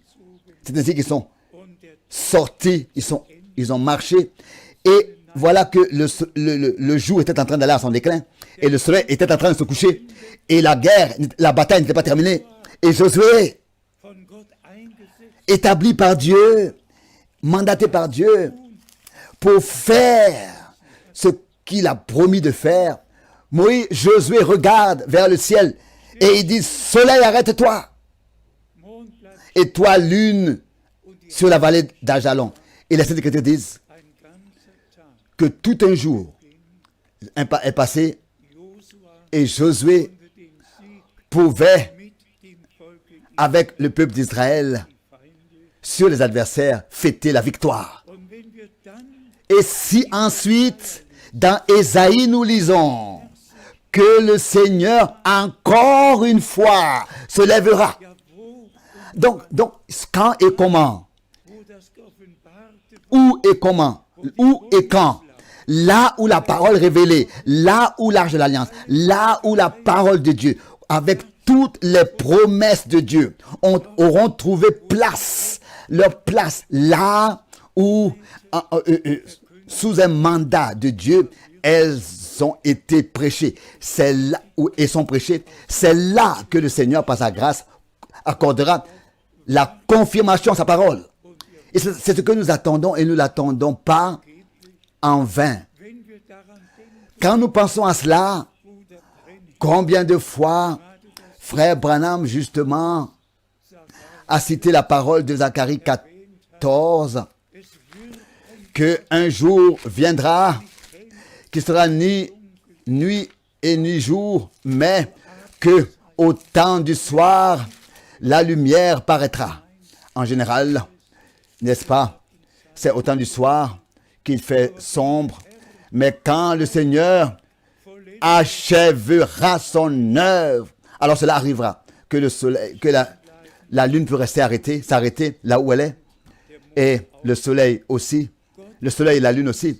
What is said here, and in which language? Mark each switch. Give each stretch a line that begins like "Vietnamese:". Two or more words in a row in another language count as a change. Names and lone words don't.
French: C'est ainsi qu'ils sont sortis, ils ont marché. Et voilà que le jour était en train d'aller à son déclin. Et le soleil était en train de se coucher. Et la bataille n'était pas terminée. Et Josué,
German: von Gott eingesetzt
French: établi par Dieu, mandaté par Dieu, pour faire ce qu'il a promis de faire. Josué regarde vers le ciel et il dit, soleil, arrête-toi.
German: Mond bleibt
French: Et toi, lune, sur la vallée d'Ajalon. Et les Saintes Écritures disent
German: ein ganzer Tag.
French: que tout un jour est passé
German: Josua
French: et Josué
German: konnte den Sieg
French: pouvait,
German: mit dem Volke
French: avec le peuple d'Israël,
German: Feinde.
French: sur les adversaires, fêter la victoire.
German: Und wenn wir dann
French: Et si ensuite Dans Ésaïe, nous lisons que le Seigneur, encore une fois, se lèvera.
German: Ja, wo,
French: Donc, quand et comment?
German: wo das geoffenbarte
French: Où et comment? Où et quand? Là où la parole révélée, là où l'arche de l'alliance, là où la parole de Dieu, avec toutes les promesses de Dieu, auront trouvé place, leur place, là où, sous un mandat de Dieu, elles ont été prêchées. C'est là où elles sont prêchées. C'est là que le Seigneur, par sa grâce, accordera la confirmation à sa parole. Et c'est ce que nous attendons et nous ne l'attendons pas en vain.
German: wenn wir daran denken,
French: Quand nous pensons à cela,
German: Bruder Brennan,
French: combien de fois Frère Branham, justement, a cité la parole de Zacharie 14,
German: es wird
French: que un jour viendra, qui sera ni nuit et ni jour, mais que au temps du soir, la lumière paraîtra. En général, n'est-ce pas? C'est au temps du soir qu'il fait sombre, mais quand le Seigneur achèvera son œuvre, alors cela arrivera, que le soleil, que la lune peut rester s'arrêter là où elle est, et le soleil aussi, le soleil et la lune aussi.